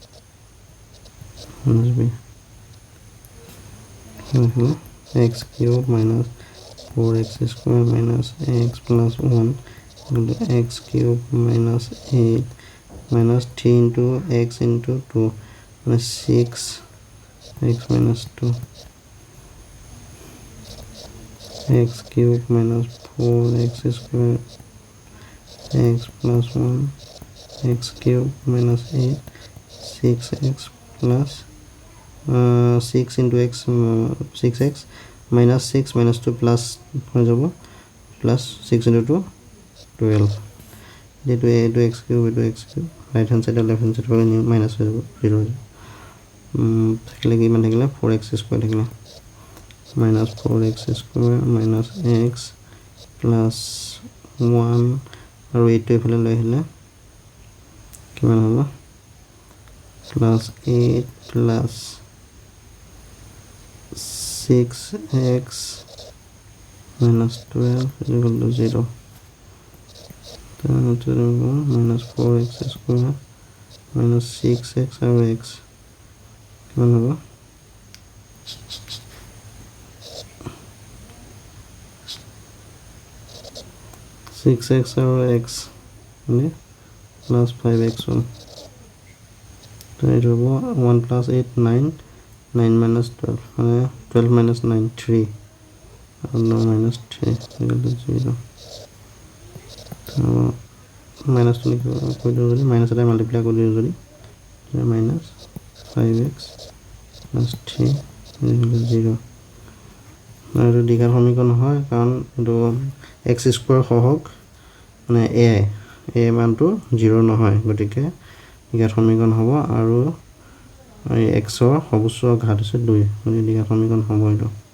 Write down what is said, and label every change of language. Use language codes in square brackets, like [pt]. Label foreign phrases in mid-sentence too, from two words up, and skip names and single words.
[en] x cube minus 4x square minus x plus 1 x cube minus 8 minus 3 into x into 2 মানে 6x minus 2 x cube minus 4x square x plus 1 x cube minus 8 6x plus 6 into x 6x minus 6 minus 2 plus plus 6 into 2 12 into x cube right hand side and left hand side minus 0 থাকিলে 4x square থাকিলে minus 4x square minus x plus 1 [as] আৰু 8 টো এফালে লৈ আহিলে কিমান হ'ব [en] plus 8 plus 6x minus 12 is equal to 0 minus 4x square minus 6x [as] আৰু x কিমান হ'ব [en] 6x আৰু x মানে plus 5x1 তো এইটো হ'ব 1 plus 8 9 9 minus 12 মানে 12 minus 9 3 আৰু 9 minus [as] 3 equal to 0 তো [en] minus to [as] কৰি দিওঁ যদি minus এটা multiply কৰি দিওঁ যদি [en] minus 5x plus 3 equal to 0 [as] আৰু দ্বিঘাত সমীকৰণ হয় কাৰণ এইটো x square সহগ মানে a মানটো 0 নহয় গতিকে দ্বিঘাত সমীকৰণ হ'ব আৰু x ৰ সৰ্বোচ্চ ঘাত হৈছে 2 মানে দ্বিঘাত সমীকৰণ হ'ব এইটো